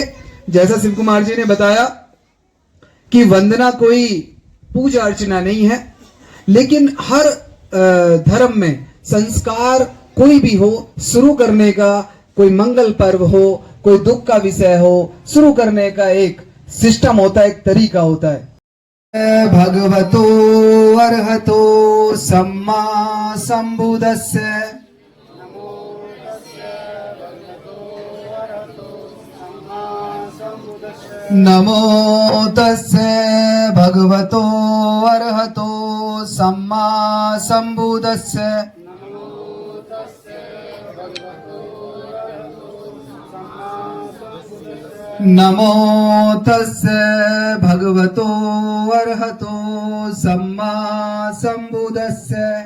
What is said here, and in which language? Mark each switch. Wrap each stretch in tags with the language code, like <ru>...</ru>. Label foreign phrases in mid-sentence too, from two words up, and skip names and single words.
<hi>जैसा शिव कुमार जी ने बताया कि वंदना कोई पूजा अर्चना नहीं है, लेकिन हर धर्म में संस्कार कोई भी हो, शुरू करने का, कोई मंगल पर्व हो, कोई दुख का विषय हो, शुरू करने का एक सिस्टम होता है, एक तरीका होता है।</hi> <pi>भगवतो अर्हतो सम्मा संबुद्धस्य नमो तस्से भगवतो अर्हतो सम्मा संबुद्धस्य नमो तस्से भगवतो अर्हतो सम्मा संबुद्धस्य</pi>